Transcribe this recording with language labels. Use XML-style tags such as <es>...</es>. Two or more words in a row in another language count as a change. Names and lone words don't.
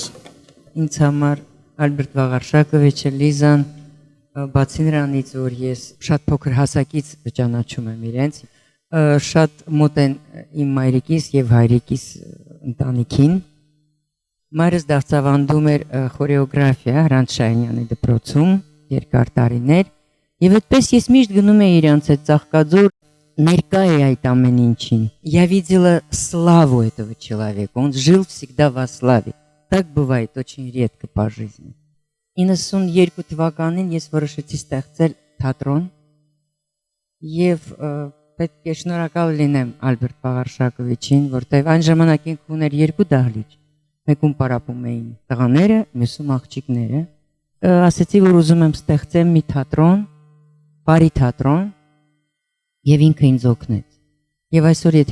<hy>Ինձ համար Ալբերտ Վաղարշակովիչը Լիզան, բացի նրանից, որ ես շատ փոքր հասակից ճանաչում եմ իրենց, շատ մոտ են իմ մայրիկիս եւ հայրիկիս ընտանիքին։ Մայրս դասավանդում էր խորեոգրաֆիա Հրանտ Շահինյանի դպրոցում երկար տարիներ, եւ այդպես ես միշտ գնում եի իրանց այդ Ծաղկաձոր, ներկա է այդ ամեն ինչին։</hy> <ru>Я видела славу этого человека, он жил всегда во славе. Так бывает очень редко по жизни.</ru> <hy>92 թվականին ես որոշեցի ստեղծել թատրոն եւ պետք է շնորհակալ լինեմ Ալբերտ Վաղարշակովիչին, որտեղ այն ժամանակ ինք ուներ երկու դահլիճ, մեկում պարապում էին տղաները, մյուսում աղջիկները, ասեցի, որ ուզում եմ ստեղծեմ մի թատրոն, բարի թատրոն, եւ ինքը ինձ օգնեց։ Եվ այսօր եթե</hy>